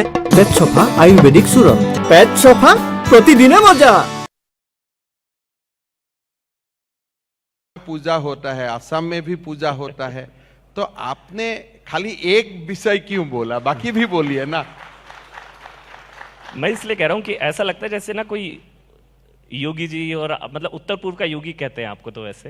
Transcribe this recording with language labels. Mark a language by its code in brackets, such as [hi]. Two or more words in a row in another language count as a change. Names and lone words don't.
[as] পেট চফা আয়ুৰ্বেদিক চূৰণ। পেট চফা প্ৰতিদিনে মজা। [hi] पूजा होता है, असम में भी पूजा होता है, तो आपने खाली एक विषय क्यों बोला, बाकी भी बोलिए ना। मैं इसलिए कह रहा हूँ कि ऐसा लगता है जैसे ना कोई योगी जी, और मतलब उत्तर पूर्व का योगी कहते हैं आपको, तो वैसे